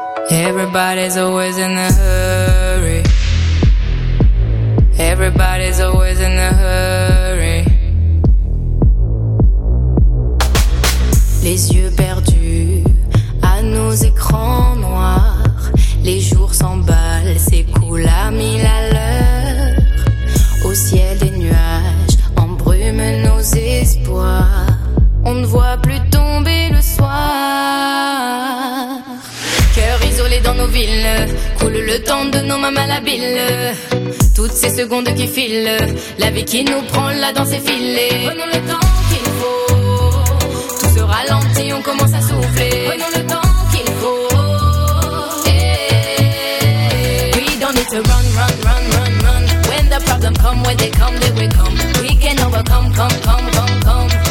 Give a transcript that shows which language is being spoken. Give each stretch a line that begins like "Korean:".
English: Everybody's always in a hurry. Everybody's always in a hurry.
French: Les yeux perdus à nos écrans noirs. Les jours s'emballent, s'écoulent à mille à l'heure. Au ciel des nuages embrument nos espoirs. On ne voit plus tomber le soir. Cœur isolé dans nos villes, coule le temps de nos mains. moi malhabile. Toutes ces secondes qui filent, la vie qui nous prend là dans ses filets. Prenons le temps qu'il faut, tout se ralentit, on commence à souffler. Prenons le temps qu'il faut.
English: Hey. We don't need to run, run, run, run, run. When the problem come, when they come, they will come. We can overcome, come, come, come, come.